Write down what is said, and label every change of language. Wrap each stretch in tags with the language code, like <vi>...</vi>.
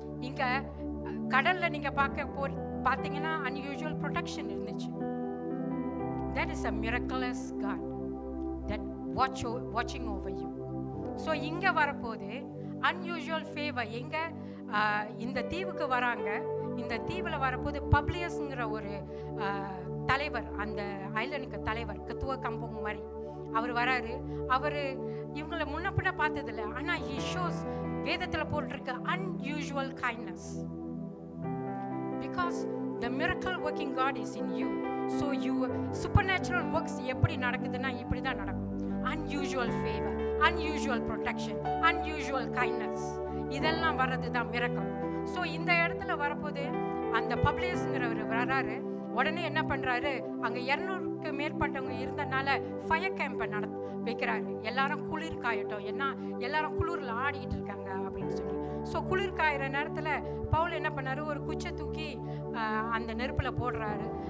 <ta>இங்க கடல்ல நீங்க பார்த்தீங்கன்னா அன்யூஷுவல் ப்ரொடெக்ஷன் இருந்துச்சு.</ta> <en>That is a miraculous God that watching over you.</en> <ta>So இங்க வரப்போது அன்யூஷுவல் ஃபேவர். எங்க இந்த தீவுக்கு வராங்க. இந்த தீவில் வரப்போது பப்ளியஸ்ங்கிற ஒரு தலைவர், அந்த ஐலனுக்கு தலைவர், கத்துவ கம்பம் மாதிரி அவர் வராரு. அவர் இவங்களை முன்னப்பிட பார்த்ததில்ல.</ta> <en>ஆனால் he shows,</en> <ta>வேதத்தில் போட்டிருக்க</ta> <en>unusual kindness because the miracle working God is in you. So you supernatural works</en> <ta>எப்படி நடக்குதுன்னா இப்படி தான் நடக்கும்.</ta> <en>unusual favor, unusual protection, unusual kindness,</en> <ta>இதெல்லாம் வர்றது தான்</ta> <en>miracle.</en> <ta>ஸோ இந்த இடத்துல வரப்போது அந்த பப்ளியஸ்ங்கிறவர் வராரு. உடனே என்ன பண்றாரு, அங்க 200க்கு மேற்பட்டவங்க இருந்தனால ஃபயர் கேம்பை வைக்கிறாரு. எல்லாரும் குளிர் காயட்டும், ஏன்னா எல்லாரும் குளிர்ல ஆடிக்கிட்டு இருக்காங்க அப்படின்னு சொல்லி. ஸோ குளிர் காயிற நேரத்துல பவுல் என்ன பண்ணாரு, ஒரு குச்சை தூக்கி அந்த நெருப்புல போடுறாரு.</ta>